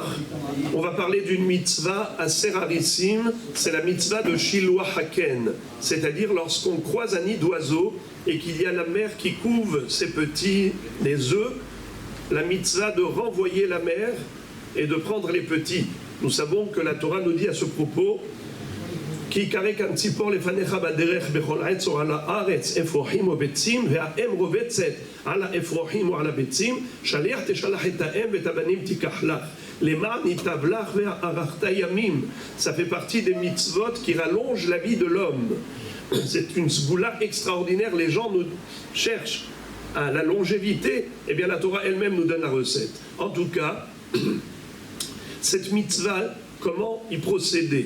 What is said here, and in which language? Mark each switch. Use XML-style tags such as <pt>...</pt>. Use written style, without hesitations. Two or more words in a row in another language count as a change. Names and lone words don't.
<fr>On va parler d'une mitzvah assez rarissime, c'est la mitzvah de</fr> <he>שילוח הקן,</he> <fr>c'est-à-dire lorsqu'on croise un nid d'oiseau et qu'il y a la mère qui couve ses petits, les œufs, la mitzvah de renvoyer la mère et de prendre les petits. Nous savons que la Torah nous dit à ce propos</fr> <he>כי יקרא כנציפור לפניך בדרך בכל עץ או על הארץ אפרוחים וביצים והאם רובצת על האפרוחים או על הביצים שליח תשלח את האם ואת הבנים תיקח לך למען ייטב לך וארכת ימים.</he> <fr>Ça fait partie des mitzvot qui rallongent la vie de l'homme. C'est une sgoula extraordinaire. Les gens nous cherchent à la longévité. Eh bien la Torah elle-même nous donne la recette. En tout cas, cette mitzvah, comment y procéder?</fr>